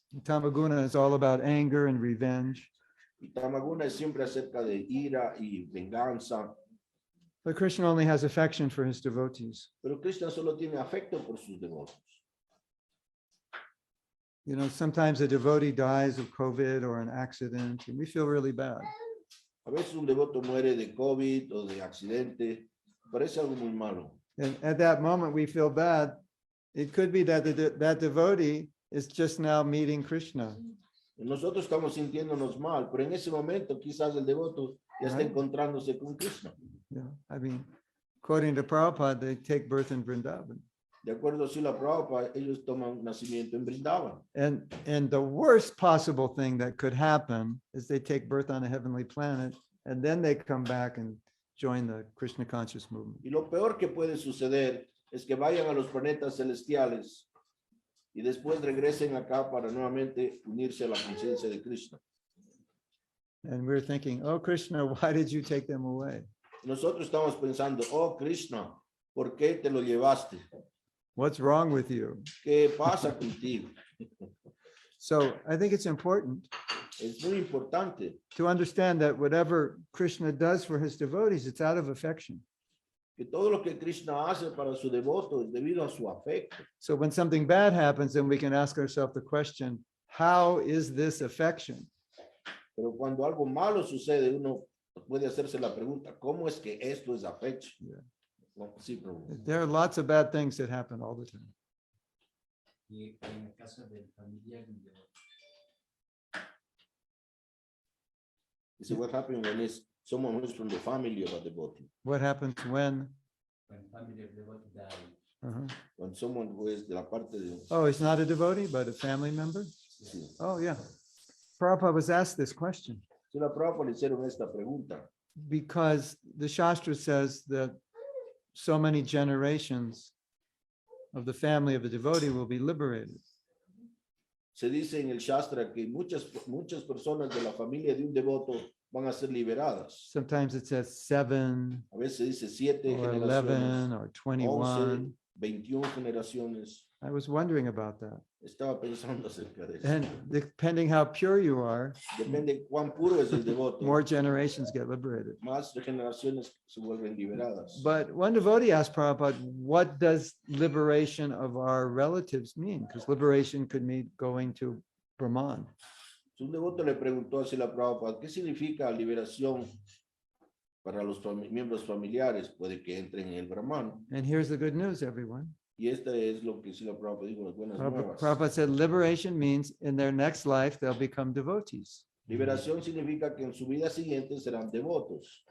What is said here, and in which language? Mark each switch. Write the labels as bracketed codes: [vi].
[en] Tamaguna is all about anger and revenge. [es] Y Tamaguna es siempre acerca de ira y venganza. [en] But Krishna only has affection for his devotees. [es] Pero Krishna solo tiene afecto por sus devotos. [en] You know, sometimes a devotee dies of COVID or an accident, and we feel really bad. [es] A veces un devoto muere de COVID o de accidente. Parece algo muy malo. [en] And at that moment, we feel bad. It could be that that devotee is just now meeting Krishna. [es] Nosotros estamos sintiéndonos mal, pero en ese momento quizás el devoto ya está [en] Right. [es] encontrándose con Krishna. [en] Yeah, I mean, according to Prabhupada, they take birth in Vrindavan. [es] De acuerdo a Srila Prabhupada, ellos toman nacimiento en Brindavan. [en] And the worst possible thing that could happen is they take birth on a heavenly planet, and then they come back and join the Krishna conscious movement. [es] Y lo peor que puede suceder es que vayan a los planetas celestiales y después regresen acá para nuevamente unirse a la conciencia de Krishna. [en] And we're thinking, oh, Krishna, why did you take them away? [es] Nosotros estamos pensando, oh Krishna, ¿por qué te lo llevaste? [en] What's wrong with you? [es] ¿Qué pasa contigo? [en] So I think it's important [es] Es muy importante [en] to understand that whatever Krishna does for his devotees, it's out of affection. [es] que todo lo que Krishna hace para su devoto es debido a su afecto. [en] So when something bad happens, then we can ask ourselves the question, how is this affection? [es] Pero cuando algo malo sucede, uno puede hacerse la pregunta, ¿cómo es que esto es afecto? [en] Yeah. [es] No, sí, Prabhu. [en] There are lots of bad things that happen all the time. [es] Y en el caso del familiar, Dice, [en] what happened when is someone who's from the family of a devotee? What happens when? [es] familiar devoto die, Uh-huh. [en] When someone who is [es] de la parte de... [en] Oh, he's not a devotee, but a family member? [es] Sí. [en] Oh, yeah. Prabhupada was asked this question [es] Srila Prabhupada le hicieron esta pregunta. [en] because the Shastra says that so many generations of the family of a devotee will be liberated. [es] Se dice en el Shastra que muchas personas de la familia de un devoto van a ser liberadas. [en] Sometimes it says 7 [es] A veces dice 7 [en] or [es] generaciones, [en] 11 or 21. [es] 21 generaciones. [en] I was wondering about that. [es] Estaba pensando acerca de eso. [en] And depending how pure you are, [es] Depende cuán puro es el devoto. [en] more generations get liberated. [es] Más generaciones se vuelven liberadas. [en] But one devotee asked Prabhupada, what does liberation of our relatives mean? Because liberation could mean going to Brahman. [es] Un devoto le preguntó a Srila Prabhupada, ¿qué significa liberación para los miembros familiares? Puede que entren en el Brahman. [en] And here's the good news, everyone. [es] Y esta es lo que Srila Prabhupada dijo, las buenas nuevas. [en] Prabhupada said liberation means in their next life, they'll become devotees. [es] Liberación significa que en su vida siguiente serán devotos.